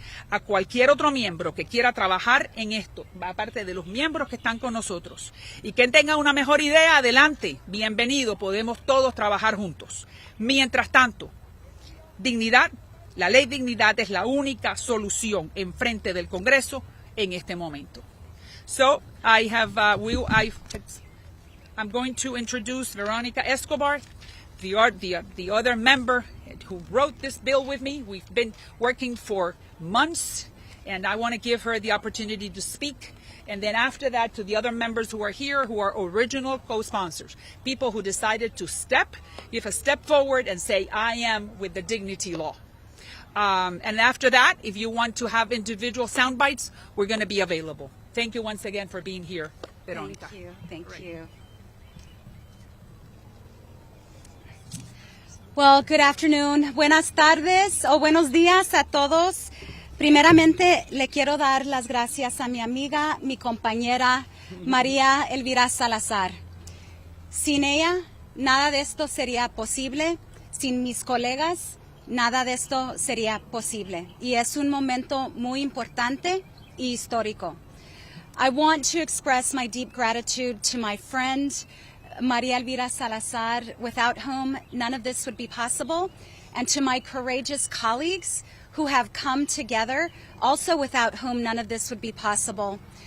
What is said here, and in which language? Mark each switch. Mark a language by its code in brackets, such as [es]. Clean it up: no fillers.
[es] A cualquier otro miembro que quiera trabajar en esto, aparte de los miembros que están con nosotros, y que tenga una mejor idea, adelante, bienvenido, podemos todos trabajar juntos. Mientras tanto, dignidad, la ley dignidad es la única solución en frente del Congreso en este momento. [en] So I'm going to introduce Veronica Escobar, the other member who wrote this bill with me. We've been working for months, and I want to give her the opportunity to speak. And then after that, to the other members who are here, who are original co-sponsors, people who decided to give a step forward and say, I am with the dignity law. And after that, if you want to have individual sound bites, we're going to be available. Thank you once again for being here, Veronica. Thank you. Thank you. Well, good afternoon. [es] Buenas tardes o buenos días a todos. Primeramente, le quiero dar las gracias a mi amiga, mi compañera María Elvira Salazar. Sin ella, nada de esto sería posible. Sin mis colegas, nada de esto sería posible. Y es un momento muy importante y histórico. [en] I want to express my deep gratitude to my friend, María Elvira Salazar, without whom none of this would be possible, and to my courageous colleagues who have come together, also without whom none of this would be possible.